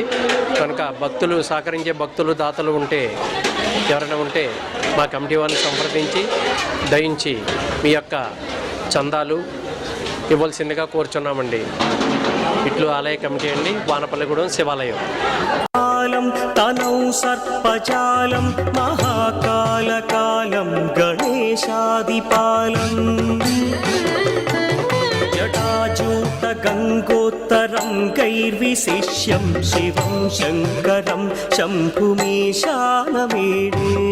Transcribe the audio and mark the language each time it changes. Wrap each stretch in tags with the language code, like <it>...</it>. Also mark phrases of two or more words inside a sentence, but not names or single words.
<te>కనుక భక్తులు సహకరించే భక్తులు దాతలు ఉంటే ఎవరైనా ఉంటే మా కమిటీ వారిని సంప్రదించి దయించి మీ యొక్క చందాలు ఇవ్వాల్సిందిగా కోరుచున్నామండి. ఇట్లు ఆలయ కమిటీ అండి, వానపల్లిగూడెం శివాలయం.</te> <sa>तनौ सर्पजालं महाकालकालं गणेशादिपालम् जटाजूटगङ्गोत्तरं गैर्विशिष्यं शिवं शङ्करं शम्भुमीशानमीडे</sa>